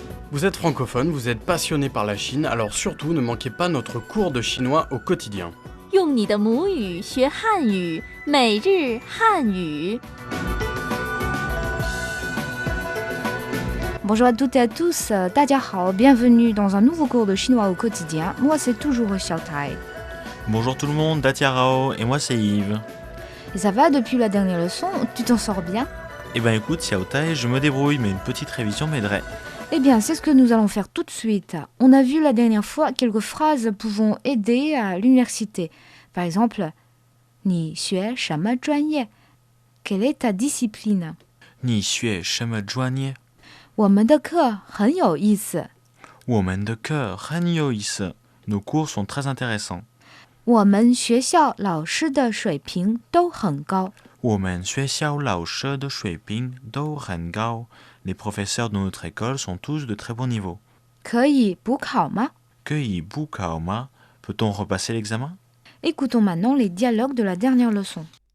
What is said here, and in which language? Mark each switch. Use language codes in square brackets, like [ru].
[fr] Vous êtes francophone, vous êtes passionné par la Chine, alors surtout ne manquez pas notre cours de chinois au quotidien. [zh] 用你的母语学汉语，每日汉语。 [fr] Bonjour à toutes et à tous, [zh] 大家好, [fr] bienvenue dans un nouveau cours de chinois au quotidien. Moi c'est toujours Xiao Tai. Bonjour tout le monde, Datia Rao, et moi c'est Yves. Et ça va depuis la dernière leçon? Tu t'en sors bien? Eh ben écoute Xiao Tai, je me débrouille, mais une petite révision m'aiderait. Eh bien, c'est ce que nous allons faire tout de suite. On a vu la dernière fois quelques phrases pouvant aider à l'université. Par exemple, [zh] 你学什么专业? [fr] Quelle est ta discipline? [zh] 你学什么专业? 我们的课很有意思。我们的课很有意思. [fr] Nos cours sont très intéressants. [zh] 我们学校老师的水平都很高。我们学校老师的水平都很高. [fr] Les professeurs de notre école sont tous de très bon niveau. [zh] 可以补考吗? 可以补考吗? [fr] Peut-on repasser l'examen? Écoutons maintenant les dialogues de la dernière leçon.